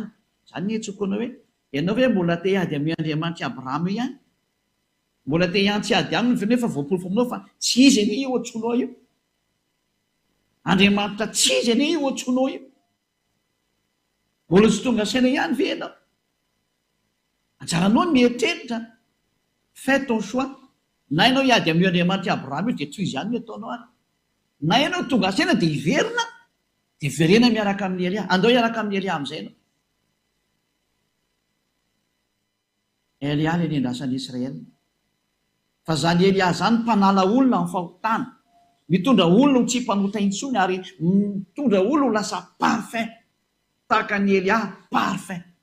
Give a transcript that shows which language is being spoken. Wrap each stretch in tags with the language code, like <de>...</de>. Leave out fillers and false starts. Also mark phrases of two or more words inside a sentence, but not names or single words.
<mg>Zany ny etsokonao hoe ianao hoe mbola te hiady amin'ny Andriamanitra Abrahama ihany, mbola te hiantsy ady aminy nefa voapolofo aminao fa tsy izy anie io ohatsonao io. Andriamanitra tsy izy anie io ohatsonao io. Mbola tsy tonga saina ihany ve ianao? Anjaranao ny mieritreritra</mg> <fr>fais ton choix.</fr> <mg>Na ianao hiady amin'ny Andriamanitra Abrahama io dia tsy izy ihany no ataonao ary. Na ianao tonga saina dia hiverina dia verena miaraka amin'ny Elia. Andao hiaraka amin'ny Elia amin'izay ianao. Elia ilay nendrasan'ny Israely. Fa zany Elia zany mpanala olona amin'ny fahotana, mitondra olona ho tsy mpanota intsony ary mitondra olona ho lasa parfait tahaka ny Elia parfait.</mg>